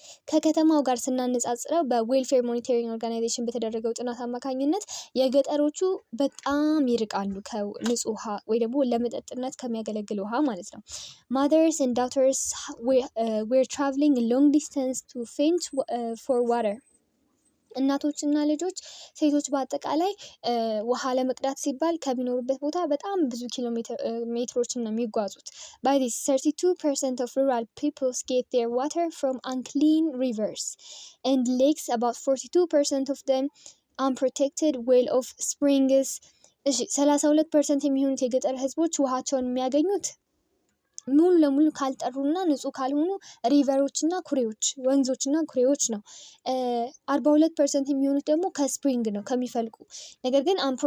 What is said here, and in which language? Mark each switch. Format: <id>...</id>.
<am>ከከተማው ጋር ስናነጻጽረው በዌልፌር ሞኒተሪንግ ኦርጋናይዜሽን በተደረገው ጥናት አማካኝነት የገጠሮቹ በጣም ይርቃሉ ከንጹህ ውሃ ወይ ደግሞ ለመጠጥነት ከሚያገለግል ውሃ ማለት ነው።</am> <en>Mothers and daughters were traveling a long distance to fetch for water.</en> <am>እናቶችና ልጆች ሴቶች በአጠቃላይ ውሃ ለመቅዳት ሲባል ከሚኖሩበት ቦታ በጣም ብዙ ኪሎ ሜትሮችን ነው የሚጓዙት።</am> <en>By this 32% of rural peoples get their water from unclean rivers and lakes, about 42% of them unprotected well of springs.</en> <am>32% የሚሆኑት የገጠር ህዝቦች ውሃቸውን የሚያገኙት ሙሉ ለሙሉ ካልጠሩና ንጹህ ካልሆኑ ሪቨሮችና ኩሬዎች ወንዞችና ኩሬዎች ነው። 42% የሚሆኑት ደግሞ ከስፕሪንግ ነው ከሚፈልቁ ነገር ግን</am>